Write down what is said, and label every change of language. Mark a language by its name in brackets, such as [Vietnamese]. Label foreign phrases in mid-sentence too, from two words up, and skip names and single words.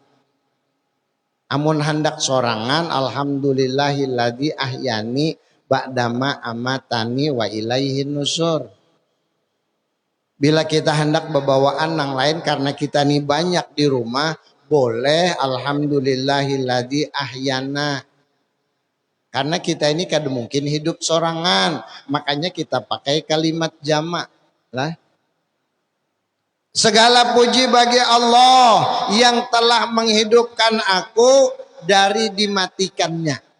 [Banjar] Amun hendak sorangan [Arabic] الحمد لله الذي أحياني بعد ما أماتني وإليه النشور. [Banjar] Bila kita hendak berbawaan nang lain karena kita nih banyak di rumah, boleh [Arabic] الحمد لله الذي أحيانا. [Indonesian] Karena kita ini kadang mungkin hidup sorangan, makanya kita pakai kalimat jamak lah. Segala puji bagi Allah yang telah menghidupkan aku dari dimatikannya.